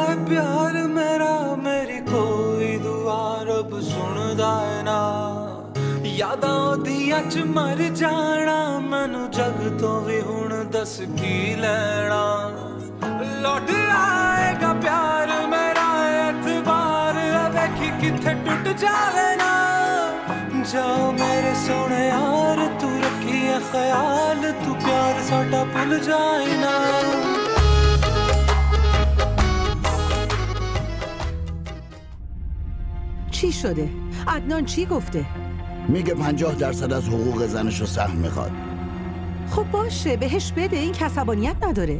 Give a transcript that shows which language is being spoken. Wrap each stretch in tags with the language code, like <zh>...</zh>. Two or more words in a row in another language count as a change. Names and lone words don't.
<pa>ਪਿਆਰ ਮੇਰਾ ਮੇਰੀ ਕੋਈ ਦੁਆ ਰੱਬ ਸੁਣਦਾ ਹੈ ਨਾ ਯਾਦਾਂ ਓਦੀਆਂ ਚ ਮਰ ਜਾਣਾ ਮੈਨੂੰ ਜੱਗ ਤੋਂ ਭੀ ਹੁਣ ਦੱਸ ਕੀ ਲੈਣਾ ਲੌਟ ਆਏਗਾ ਪਿਆਰ ਮੇਰਾ ਇਤਬਾਰ ਵੇਖੀਂ ਕਿੱਥੇ ਟੁੱਟ ਜਾਵੇ ਨਾ ਜਾਓ ਮੇਰੇ ਸੋਹਣੇ ਯਾਰ ਤੂੰ ਰੱਖੀਂ ਹੈ ਖ਼ਿਆਲ ਤੂੰ ਪਿਆਰ ਸਾਡਾ ਭੁੱਲ ਜਾਏ ਨਾ</pa> <fa>چی شده؟ عدنان چی گفته؟ میگه 50% از حقوق زنشو سهم میخواد. خب باشه بهش بده این عصبانیت نداره.</fa>